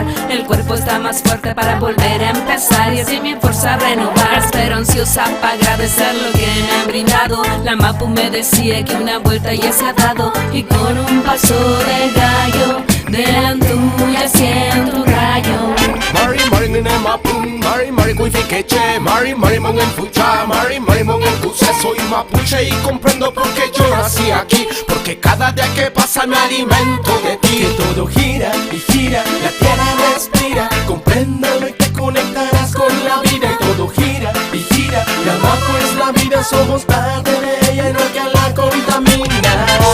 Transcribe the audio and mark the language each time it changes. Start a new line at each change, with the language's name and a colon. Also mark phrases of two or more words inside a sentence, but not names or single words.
Spanish: El cuerpo está más fuerte para volver a empezar y así mi fuerza renovar. Espero ansiosa para agradecer lo que me han brindado. La Mapu me decía que una vuelta ya se ha dado y con un paso de gallo delante tuya siento un rayo.
Mapuche: Mari mari nene mapun, mari mari kuifiqueche, mari mari mon en fucha, mari mari mon en cuse.
Spanish: Soy mapuche y comprendo por qué yo nací aquí, porque cada día que pasa me alimento de ti. Que todo gira y gira, la tierra respira, compréndalo y te conectarás con la vida. Y todo gira y gira, la Mapu es la vida, somos parte de ella y no hay que la contaminar.